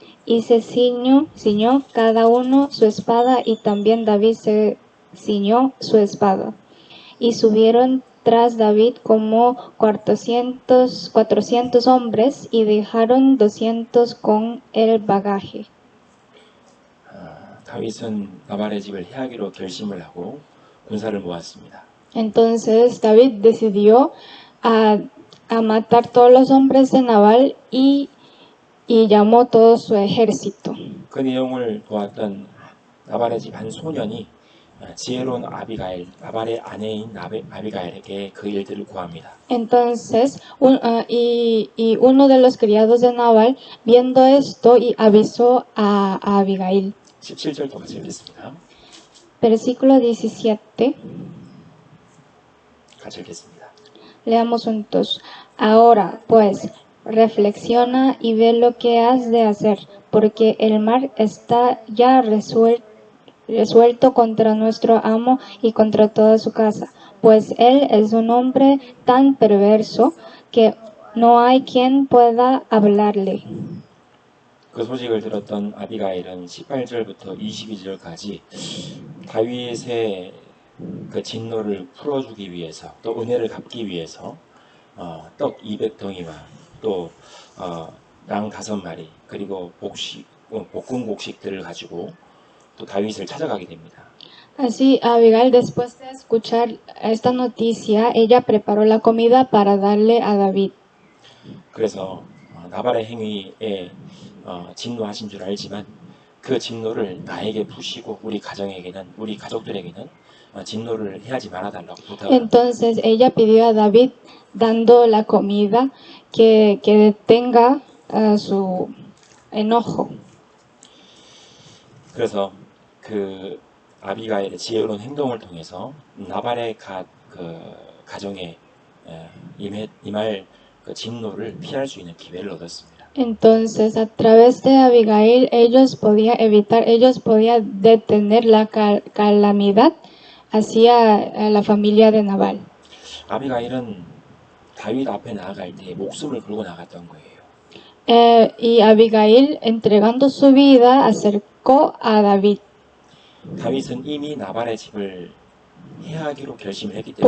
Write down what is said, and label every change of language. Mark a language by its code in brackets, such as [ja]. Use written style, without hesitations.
[es] Y se ciñó cada uno su espada, y también David se ciñó su espada. Y subieron tras David como 400 hombres y dejaron 200 con el bagaje. [ko] 다윗은 나발의 집을 해하기로 결심을 하고 군사를 모았습니다. [es] Entonces David decidió a matar todos los hombres de Nabal y llamó todo su ejército. [ko] 그 내용을 보았던 나발의 집 한 소년이 지혜로운 아비가일, 나발의 아내인 아비가일에게 그 일들을 고합니다. [es] Entonces, uno de los criados de Nabal, viendo esto, y avisó a Abigail. [ko] 17절도 같이 읽겠습니다. [es] Versículo 17. [ko] 같이 읽겠습니다. [es] Leamos juntos. Ahora, pues, reflexiona y ve lo que has de hacer, porque el mal está ya resuelto contra nuestro amo y contra toda su casa, pues él es un hombre tan perverso que no hay quien pueda hablarle. [ko] 그 소식을 들었던 아비가일은 18절부터 22절까지 다윗의 그 진노를 풀어주기 위해서 또 은혜를 갚기 위해서 떡 200덩이와 또 양 5마리 그리고 볶은 곡식들을 가지고 또 다윗을 찾아가게 됩니다. [es] Así, Abigail, después de escuchar esta noticia, ella preparó la comida para darle a David. [ko] 그래서 나발의 행위에 진노하신 줄 알지만 그 진노를 나에게 푸시고 우리 가정에게는 우리 가족들에게는 진노를 해야지 말아달라고 부탁을 합니다. [es] Entonces ella pidió a David, dando la comida, que detenga su enojo. [ko] 그래서 그 아비가일의 지혜로운 행동을 통해서 나발의 그 가정에 임할 그 진노를 피할 수 있는 기회를 얻었습니다. [es] Entonces, a través de Abigail, ellos podían detener la calamidad hacia la familia de Nabal. [ko] 아비가일은 다윗 앞에 나아갈 때 목숨을 걸고 나갔던 거예요. [es] Y Abigail, entregando su vida, acercó a David, [ko] 다윗은 이미 나발의 집을 해하기로 결심을 했기 때문에